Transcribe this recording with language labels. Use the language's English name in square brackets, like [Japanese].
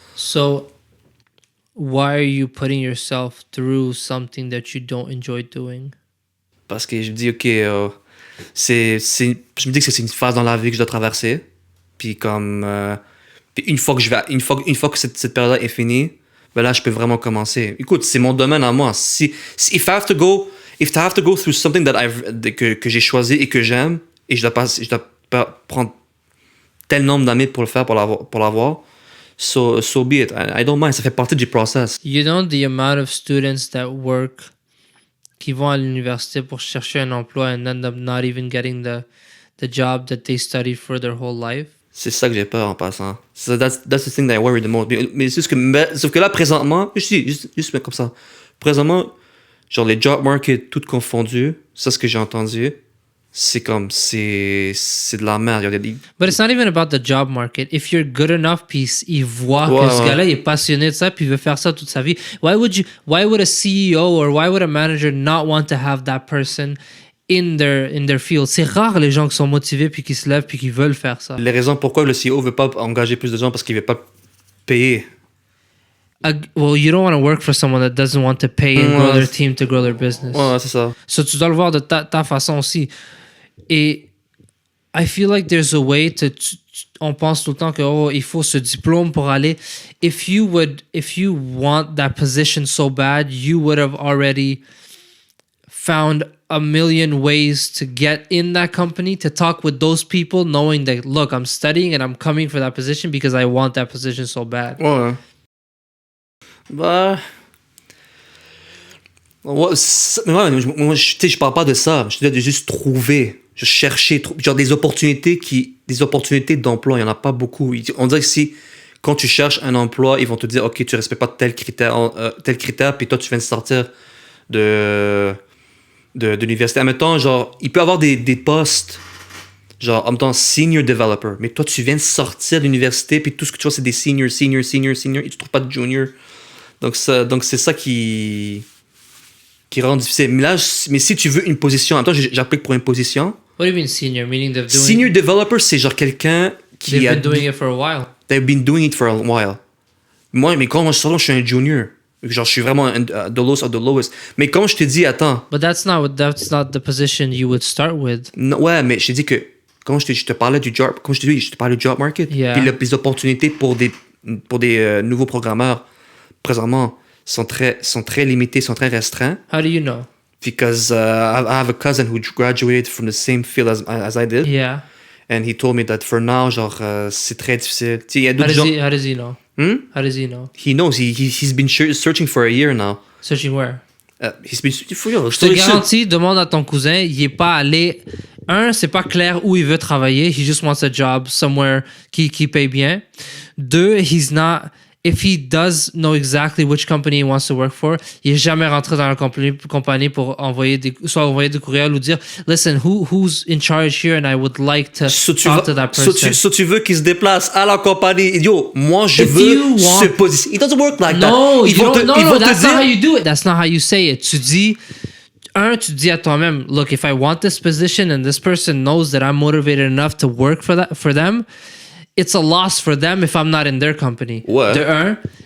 [English] so why are you putting yourself through something that you don't enjoy doing? [French] Parce que je me dis, OK, je me dis que c'est une phase dans la vie que je dois traverser. Puis comme... puis une fois que cette période-là est finie, ben là, je peux vraiment commencer. Écoute, c'est mon domaine à moi. [English] If I have to go through something [French] que j'ai choisi et que j'aime, et je dois pas prendre tel nombre d'années pour le faire, pour l'avoir, [English] so be it. I don't mind. [French] Ça fait partie du process. [English] You know the amount of students that work [French] qui vont à l'université pour chercher un emploi [English] and end up not even getting the job that they studied for their whole life? [French] C'est ça que j'ai peur en passant. [English] So that's the thing that I worry the most. [French] Mais sauf que là, présentement, juste comme ça. Présentement, genre les job market, tout confondu, ça, ce que j'ai entendu, c'est de la merde. [English] But it's not even about the job market. If you're good enough, [French] puis il voit que ce gars-là il est passionné de ça, puis il veut faire ça toute sa vie. [English] Why would a CEO or why would a manager not want to have that person in their field? [French] C'est rare les gens qui sont motivés puis qui se lèvent puis qui veulent faire ça. Les raisons pourquoi le CEO veut pas engager plus de gens, parce qu'il veut pas payer. [English] Well, you don't want to work for someone that doesn't want to pay and grow their team to grow their business. [French] Ouais, c'est ça. So tu dois le voir de ta façon aussi. Et [English] I feel like there's a way [French] on pense tout le temps que il faut ce diplôme pour aller. [English] If you want that position so bad, you would have already found a million ways to get in that company, to talk with those people, knowing that, look, I'm studying and I'm coming for that position because I want that position so bad. [French] Ouais. Bah. Ouais, moi, je parle pas de ça. Je te dis de juste trouver. Je cherchais genre des opportunités d'emploi. Il y en a pas beaucoup. On dirait que quand tu cherches un emploi, ils vont te dire, OK, tu respectes pas tel critère, puis toi, tu viens de sortir de l'université. En même temps, genre, il peut y avoir des postes, genre, en même temps, senior developer. Mais toi, tu viens de sortir de l'université, puis tout ce que tu vois, c'est des senior, et tu trouves pas de junior. Donc c'est ça qui rend difficile. Mais si tu veux une position, en même temps, j'applique pour une position. [English] What do you mean senior? Meaning they've doing... [French] Senior developer, c'est genre quelqu'un qui [English] They've been doing it for a while. They've been doing it for a while. [French] Mais quand moi je sors, je suis un junior. Genre, je suis vraiment [English] the lowest of the lowest. [French] Mais comme je te dis, attends. [English] But that's not the position you would start with. [French] Non, ouais, mais je te dis que quand je te parlais du job, comme je te parlais du job market, [English] Yeah. [French] puis les opportunités pour des nouveaux programmeurs présentement sont très limitées, sont très restreints. [English] How do you know? Because I have a cousin who graduated from the same field as I did. Yeah. And he told me that for now, [French] genre, c'est très difficile. Tu sais, il y a [English] How [French] d'autres gens... [English] does he know? How does he know? He knows. He's been searching for a year now. Searching where? He's been for real. [French] Je te garantis, demande à ton cousin, il est pas allé... C'est pas clair où il veut travailler. [English] He just wants a job somewhere [French] qui paye bien. [English] 2, he's not... If he does know exactly which company he wants to work for, [French] il est jamais rentré dans la compagnie pour envoyer des courriels ou dire, [English] listen, who's in charge here and I would like to talk to that person. [French] So tu veux qu'il se déplace à la compagnie. Yo, moi je veux se positionner. [English] It doesn't work like that. No, that's not how you do it. That's not how you say it. [French] Tu dis à toi-même, [English] look, if I want this position and this person knows that I'm motivated enough to work for them, it's a loss for them if I'm not in their company. [French] Ouais.